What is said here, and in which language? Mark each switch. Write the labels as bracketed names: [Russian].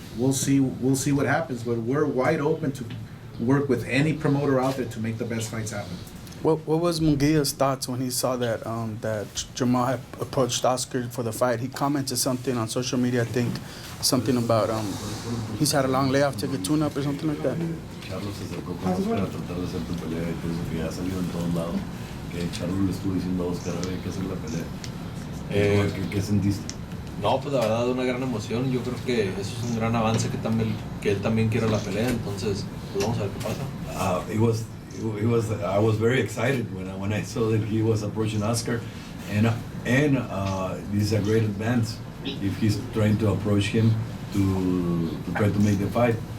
[English] We'll see what happens. But we're wide open to work with any promoter out there to make the best fights happen. What was Munguia's thoughts when he saw that that Jermall had approached Oscar for the fight? He commented something on social media, I think, something about he's had a long layoff, take a tune-up or something like that. [Spanish] Charlo se acercó con Oscar a tratar de hacer tu pelea y pienso que ya ha salido en todos lados. Que Charlo le estuvo diciendo a Oscar, hay que hacer la pelea. ¿Qué sentiste? No, pues la verdad, una gran emoción. Yo creo que eso es un gran avance que él también quiere la pelea. Entonces, pues vamos a ver qué pasa. [English] I was very excited when I saw that he was approaching Oscar, and this is a great advance if he's trying to approach him to try to make the fight.